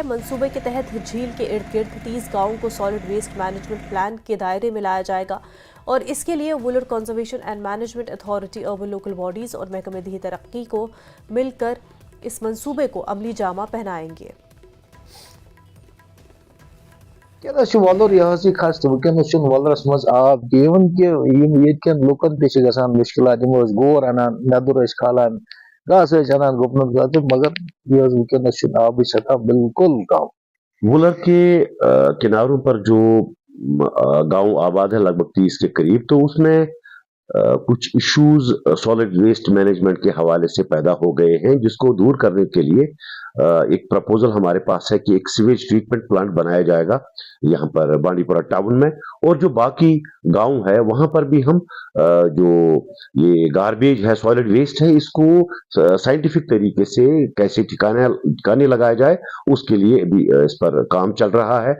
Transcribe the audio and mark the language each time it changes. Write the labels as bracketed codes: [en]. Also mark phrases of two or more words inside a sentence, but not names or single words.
[hi] मंसूबे के तहत झील के इर्द गिर्द 30 गाँवों को [en] solid waste management plan [hi] के दायरे में लाया जाएगा और इसके लिए वुलर कंजर्वेशन एंड मैनेजमेंट अथॉरिटी, [en] urban local bodies [hi] और महकमे दही तरक्की को मिलकर इस मंसूबे को अमली जामा पहनाएंगे। [ks] वलर यह खस्त वनस वलरस मज आब इवन कि लुकन त मुश्किलात गोर अनान नदुर खालान घास अनान गुपन मगर यह वनस आब सतह बिल्कुल कम। [hi] वुलर के किनारों पर जो गांव आबाद है लगभग 30 के करीब, तो उसमें कुछ इश्यूज [en] solid waste management [hi] के हवाले से पैदा हो गए हैं, जिसको दूर करने के लिए एक प्रपोजल हमारे पास है कि एक [en] sewage treatment plant [hi] बनाया जाएगा यहाँ पर बांडीपुरा टाउन में, और जो बाकी गांव है वहां पर भी हम जो ये गार्बेज है, [en] solid waste [hi] है, इसको साइंटिफिक तरीके से कैसे ठिकाने लगाया जाए उसके लिए भी इस पर काम चल रहा है।